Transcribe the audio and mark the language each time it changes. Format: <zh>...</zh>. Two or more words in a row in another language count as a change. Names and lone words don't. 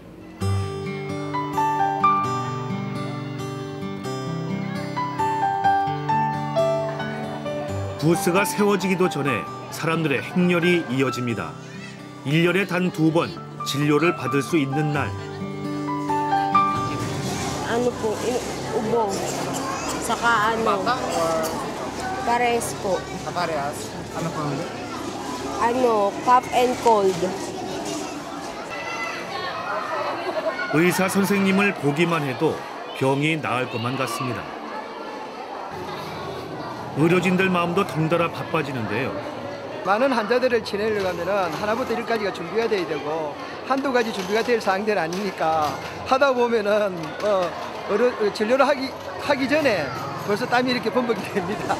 <ko>부스가 세워지기도 전에 사람들의 행렬이 이어집니다. 1년에 단 2번 진료를 받을 수 있는 날.</ko> <tl>Ano po, ubong. Saka ano, pares po. Parehas. Ano po? Ano,</tl> <en>cough and cold.</en> <ko>의사 선생님을 보기만 해도 병이 나을 것만 같습니다. 의료진들 마음도 덩달아 바빠지는데요. 많은 환자들을 지내려고 하면 하나부터 1까지가 준비가 돼야 되고 한두 가지 준비가 될 사항들 아니니까 하다 보면은 진료를 하기 전에 벌써 땀이 이렇게 범벅이 됩니다.</ko>